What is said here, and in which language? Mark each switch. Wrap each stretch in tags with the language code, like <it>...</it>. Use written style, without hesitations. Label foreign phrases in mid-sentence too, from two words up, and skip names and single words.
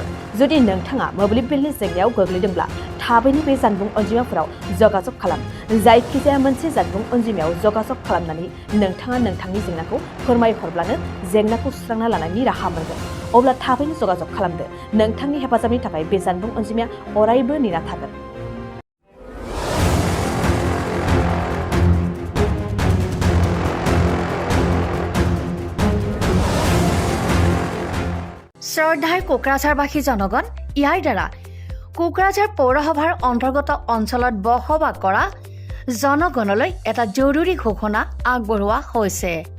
<brx>जुदि नोंथाङा मोब्लिब बिलनि जेंनायाव गोग्लैदोंब्ला थाबैनो बे जानबुं अनजिमाफोराव जगाजग खालाम। जायखिजाया मोनसे जानबुं अनजिमायाव जगाजग खालामनानै नोंथाङा नोंथांनि जेंनाखौ फोरमायहरब्लानो जेंनाखौ सुस्रांना लानायनि राहा मोनगोन। अब्ला थाबैनो जगाजग खालामदो। नोंथांनि हेफाजाबनि थाखाय बे जानबुं अनजिमाया अरायबो नेना थागोन।</brx> <as>শ্ৰদ্ধাৰ কোকৰাঝাৰবাসী জনগণ, ইয়াৰ দ্বাৰা কোকৰাঝাৰ পৌৰসভাৰ অন্তৰ্গত অঞ্চলত বসবাস কৰা জনগণলৈ এটা জৰুৰী ঘোষণা আগবঢ়োৱা হৈছে।</as>